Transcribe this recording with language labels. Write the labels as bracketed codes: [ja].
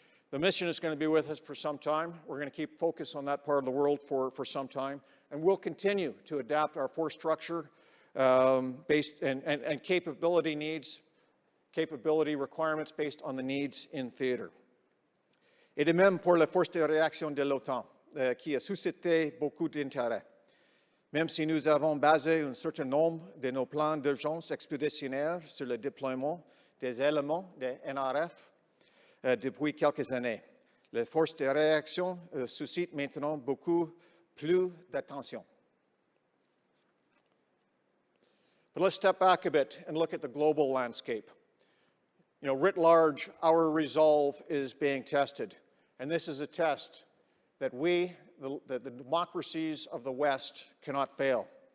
[en] The mission is going to be with us for some time. We're going to keep focus on that part of the world for some time. And we'll continue to adapt our force structure based and capability requirements based on the needs in theater. [fr] Et de même pour la force de réaction de l'OTAN, qui a suscité beaucoup d'intérêt. Même si nous avons basé un certain nombre de nos plans d'urgence expéditionnaires sur le déploiement des éléments de NRF depuis quelques années, la force de réaction suscite maintenant beaucoup plus d'attention. [en] But let's step back a bit and look at the global landscape. You know, writ large, our resolve is being tested. And this is a test that the democracies of the West cannot fail.